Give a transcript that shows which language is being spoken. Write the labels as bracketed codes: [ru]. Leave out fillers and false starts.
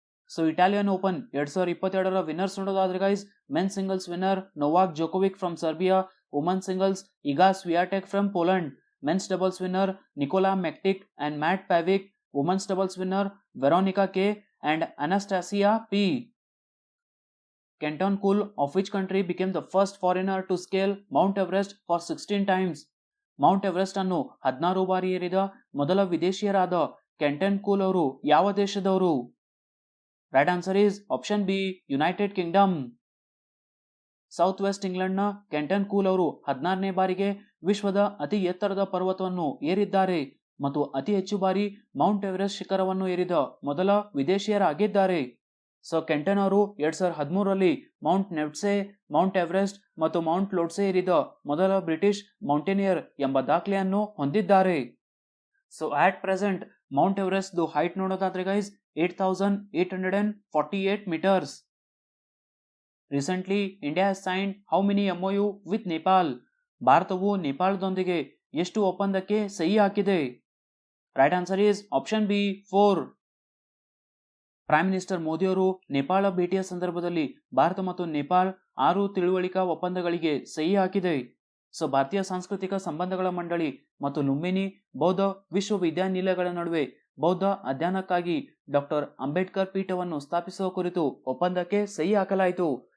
[en] so Italian Open 2022ರ winners [kn] ನೋಡೋದಾದ್ರೆ guys, [en] Men singles winner Novak Djokovic from Serbia, woman singles Iga Swiatek from Poland, mens doubles winner Nikola Mektic and Mate Pavic, womans doubles winner Veronika K and Anastasia P. Kenton Kool of which country became the first foreigner to scale Mount Everest for 16 times? [kn] Mount Everest ಅನ್ನು 16 ಬಾರಿ ಏರಿದ ಮೊದಲ ವಿದೇಶಿಯರಾದ ಕೆಂಟನ್ cool ಅವರು ಯಾವ ದೇಶದವರು? [en] right answer is option B, [kn] United Kingdom. South West ಇಂಗ್ಲೆಂಡ್ನ ಕೆಂಟನ್ cool ಅವರು 16ನೇ ಬಾರಿಗೆ ವಿಶ್ವದ ಅತಿ ಎತ್ತರದ ಪರ್ವತವನ್ನು ಏರಿದ್ದಾರೆ ಮತ್ತು ಅತಿ ಹೆಚ್ಚು ಬಾರಿ ಮೌಂಟ್ ಎವರೆಸ್ಟ್ ಶಿಖರವನ್ನು ಏರಿದ ಮೊದಲ ವಿದೇಶಿಯರಾಗಿದ್ದಾರೆ. ಸೊ ಕೆಂಟನ್ ಅವರು 2013ರಲ್ಲಿ ಮೌಂಟ್ ನೆವ್ಟ್ಸೆ, ಮೌಂಟ್ ಎವರೆಸ್ಟ್ ಮತ್ತು ಮೌಂಟ್ ಲೋಟ್ಸೆ ಏರಿದ ಮೊದಲ ಬ್ರಿಟಿಷ್ ಮೌಂಟೇನಿಯರ್ ಎಂಬ ದಾಖಲೆಯನ್ನು ಹೊಂದಿದ್ದಾರೆ. [en] so at present Mount Everest height [kn] ನೋಡೋದಾದ್ರೆ guys [en] 8,848 meters. Recently, India has signed how many MOU with Nepal? [kn] ಭಾರತವು ನೇಪಾಳದೊಂದಿಗೆ ಎಷ್ಟು ಒಪ್ಪಂದಕ್ಕೆ ಸಹಿ ಹಾಕಿದೆ? [en] right answer is option B, [kn] 4. Prime minister ಮೋದಿಯವರು ನೇಪಾಳ ಭೇಟಿಯ ಸಂದರ್ಭದಲ್ಲಿ ಭಾರತ ಮತ್ತು ನೇಪಾಳ 6 ತಿಳುವಳಿಕಾ ಒಪ್ಪಂದಗಳಿಗೆ ಸಹಿ ಹಾಕಿದೆ. ಸೊ ಭಾರತೀಯ ಸಾಂಸ್ಕೃತಿಕ ಸಂಬಂಧಗಳ ಮಂಡಳಿ ಮತ್ತು ಲುಂಬಿನಿ ಬೌದ್ಧ ವಿಶ್ವವಿದ್ಯಾನಿಲಯಗಳ ನಡುವೆ ಬೌದ್ಧ ಅಧ್ಯಯನಕ್ಕಾಗಿ ಡಾಕ್ಟರ್ ಅಂಬೇಡ್ಕರ್ ಪೀಠವನ್ನು ಸ್ಥಾಪಿಸುವ ಕುರಿತು ಒಪ್ಪಂದಕ್ಕೆ ಸಹಿ ಹಾಕಲಾಯಿತು.